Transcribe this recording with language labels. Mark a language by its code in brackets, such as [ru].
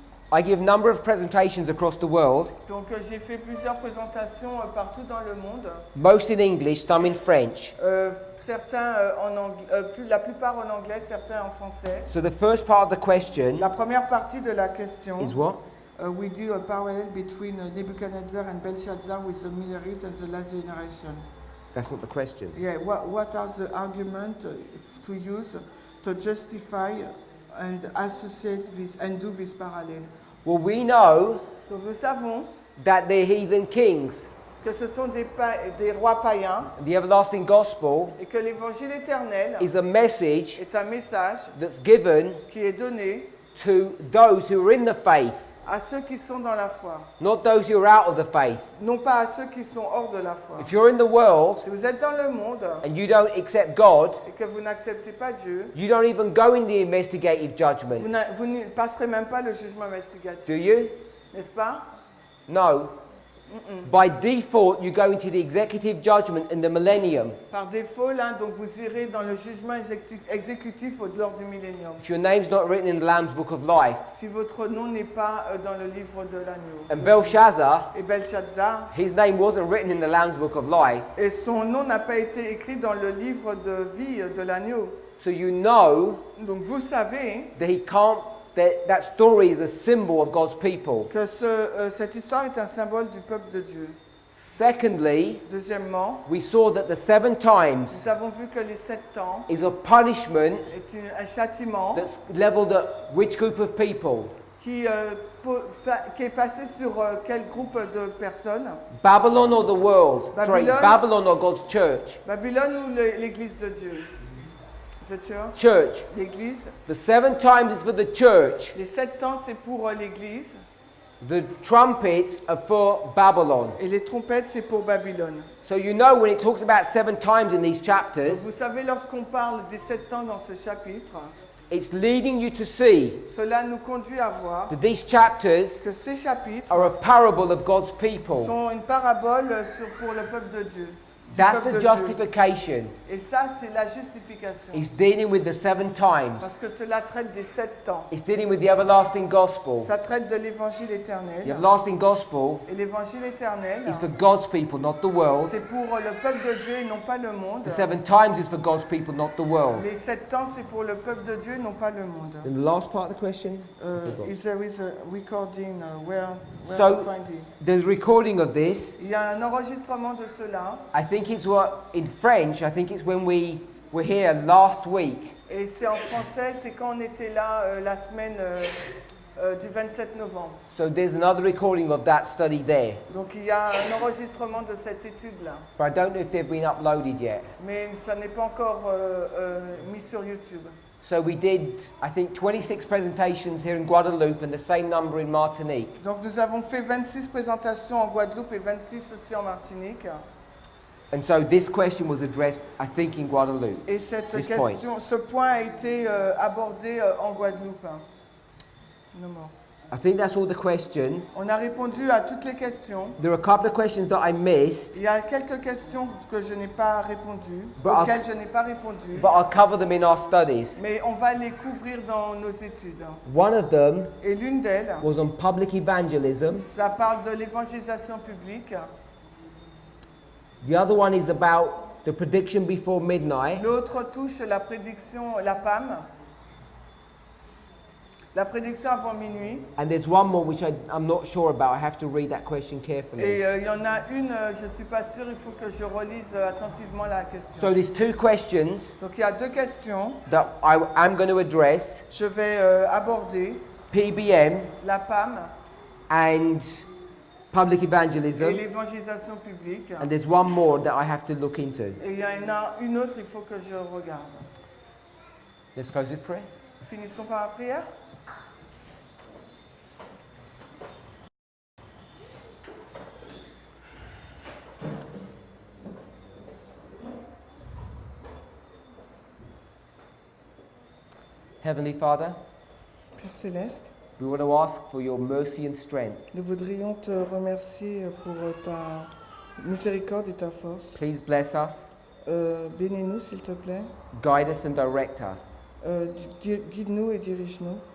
[en] I give a number of presentations across the world, [fr] Donc j'ai fait plusieurs présentations partout dans le monde. [en] most in English, some in French. [fr] Certains la plupart en anglais, certains en français. [en] So the first part of the question [fr] La première partie de la question, [en] is what? we do a parallel between Nebuchadnezzar and Belshazzar with the Millerite and the last generation. That's not the question. Yeah, what are the arguments to use to justify and associate this and do this parallel? Well, we know [fr] Donc nous savons [en] that they're heathen kings. [fr] que ce sont des rois païens [en] The everlasting gospel [fr] et que l'évangile éternel [en] is a message [fr] est un message [en] that's given [fr] qui est donné [en] to those who are in the faith, [fr] à ceux qui sont dans la foi, [en] not those who are out of the faith. [fr] non pas à ceux qui sont hors de la foi. [en] If you're in the world [fr] Si vous êtes dans le monde [en] and you don't accept God, [fr] et que vous n'acceptez pas Dieu, [en] you don't even go in the investigative judgment, [fr] vous ne passerez même pas le jugement investigatif, [en] do you? [fr] n'est-ce pas? [en] No. By default, you go into the executive judgment in the millennium. [fr] Par défaut, là, donc vous irez dans le jugement exécutif lors du millénium. [en] If your name's not written in the Lamb's Book of Life. [fr] Si votre nom n'est pas dans le livre de l'agneau. [en] And Belshazzar, [fr] Et Belshazzar, [en] his name wasn't written in the Lamb's Book of Life. [fr] et son nom n'a pas été écrit dans le livre de vie de l'agneau. [en] So you know [fr] Donc vous savez [en] that he can't, that story is a symbol of God's people. [fr] que cette histoire est un symbole du peuple de Dieu. [en] Secondly, [fr] Deuxièmement, [en] we saw that the 7 times [fr] nous avons vu que les 7 ans [en] is a punishment [fr] est un châtiment [en] that's leveled at which group of people? [fr] qui est passé sur quel groupe de personnes? [en] Babylon or the world? Sorry, Babylon. Babylon or God's church? [fr] Babylone ou l'église de Dieu? [en] The church. Church. [fr] L'église. [en] The 7 times is for the church. [fr] Les 7 ans, c'est pour l'église. [en] The trumpets are for Babylon. [fr] Et les trompettes, c'est pour Babylone. [en] So you know when it talks about 7 times in these [fr] Donc, [en] chapters, [fr] vous savez, lorsqu'on parle des 7 ans dans ce chapitre, [en] it's leading you to see [fr] cela nous conduit à voir [en] that these chapters [fr] que ces chapitres [en] are a parable of God's people. [fr] sont une parabole pour le peuple de Dieu. Du [en] That's [fr] peuple [en] the [fr] de Dieu. [en] justification. [fr] Et ça, c'est la justification. [en] It's dealing with the 7 times. [fr] Parce que cela traite des 7 ans. [en] It's dealing with the everlasting gospel. [fr] Ça traite de l'évangile [en] The [fr] éternel. [en] everlasting gospel [fr] Et l'évangile éternel, [en] is for God's people, not the world. [fr] c'est pour le peuple de Dieu et non pas le monde. [en] The 7 times is for God's people, not the world. [fr] Les 7 ans, c'est pour le peuple de Dieu et non pas le monde. [en] And the last part of the question? If there is a recording, where So- to find it? There's recording of this. [fr] Il y a un enregistrement de cela. [en] I think it's what, in French, I think it's when we were here last week. [fr] Et c'est en français, c'est quand on était là la semaine du 27 novembre. [en] So there's another recording of that study there. [fr] Donc il y a un enregistrement de cette étude-là. [en] But I don't know if they've been uploaded yet. [fr] Mais ça n'est pas encore mis sur YouTube. [en] So we did, I think, 26 presentations here in Guadeloupe and the same number in Martinique. [fr] Donc nous avons fait 26 présentations en Guadeloupe et 26 aussi en Martinique. [en] And so this question was addressed, I think, in Guadeloupe. [fr] Et cette [en] This [fr] question, ce point a été abordé en Guadeloupe. [en] No more. I think that's all the questions. [fr] On a répondu à toutes les questions. [en] There are a couple of questions that I missed, [fr] Il y a quelques questions que je n'ai pas répondu, [en] But [fr] auxquelles je n'ai pas répondu. [en] but I'll cover them in our studies. [fr] Mais on va les couvrir dans nos études. [en] One of them [fr] Et l'une d'elles, [en] was on public evangelism. [fr] ça parle de l'évangélisation publique. [en] The other one is about the prediction before midnight. [fr] L'autre touche la prédiction, la PAM. La prédiction avant minuit. [en] And there's one more which I'm not sure about. I have to read that question [fr] Et [en] carefully. [fr] il y en a une, je ne suis pas sûre, il faut que je relise attentivement la question. [en] So there's 2 questions [fr] Donc il y a 2 questions. [en] that I'm going to address. [fr] Je vais aborder [en] PBM [fr] la PAM [en] and public [fr] et [en] evangelism. [fr] l'évangélisation publique. [en] And there's one more that I have to look into. [fr] Et il y en a une autre, il faut que je regarde. [en] Let's close with prayer. [fr] Finissons par la prière. [en] Heavenly Father, [fr] Père Céleste, [en] we want to ask for your mercy and strength. [fr] nous voudrions te remercier pour ta miséricorde et ta force. [en] Please bless us, [fr] Bénis-nous, s'il te plaît. [en] guide us and direct us. [fr] Guide-nous et dirige-nous.